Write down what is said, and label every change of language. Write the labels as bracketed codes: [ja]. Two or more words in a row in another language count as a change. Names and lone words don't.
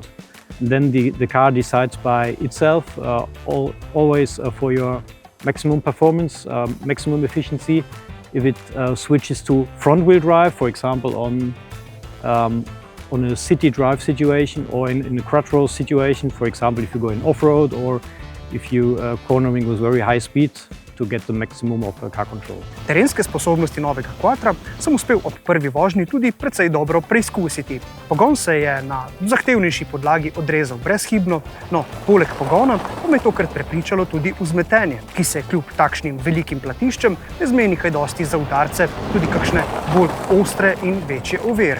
[en] And then the car decides by itself, always for your maximum performance, maximum efficiency. If it switches to front-wheel drive, for example, on a city drive situation or in a Quattro situation, for example, if you go in off-road or if you cornering with very high speed, to get the maximum of car control. [sl] Terenske sposobnosti novega Quattra sem uspel ob prvi vožnji tudi precej dobro preizkusiti. Pogon se je na zahtevnejši podlagi odrezal brezhibno, no, poleg pogona pa me je tokrat prepričalo tudi vzmetenje, ki se kljub takšnim velikim platiščem ne zmeni kaj dosti za udarce, tudi kakšne bolj ostre in večje ovire.